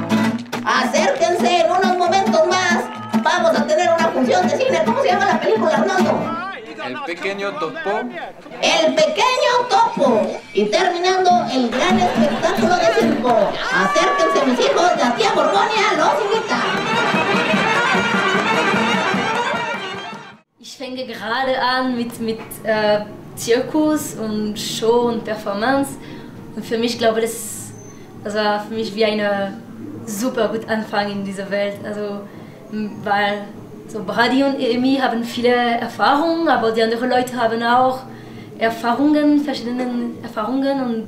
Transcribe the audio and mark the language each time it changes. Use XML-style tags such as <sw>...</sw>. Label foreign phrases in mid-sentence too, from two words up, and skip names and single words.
<es>Acérquense en unos momentos más. Vamos a tener una función de cine. ¿Cómo se llama la película, Armando? El pequeño topo. El pequeño topo. Y terminando el gran espectáculo de circo. Acérquense, mis hijos, la tía Borgonia los invita.</es> <de>Ich fange gerade an mit Zirkus und Show und Performance. Und für mich, glaube ich, das war für mich wie eine super gut Anfang in dieser Welt. Also, weil so Brady und Emi haben viele Erfahrungen, aber die anderen Leute haben auch Erfahrungen, verschiedene Erfahrungen.</de>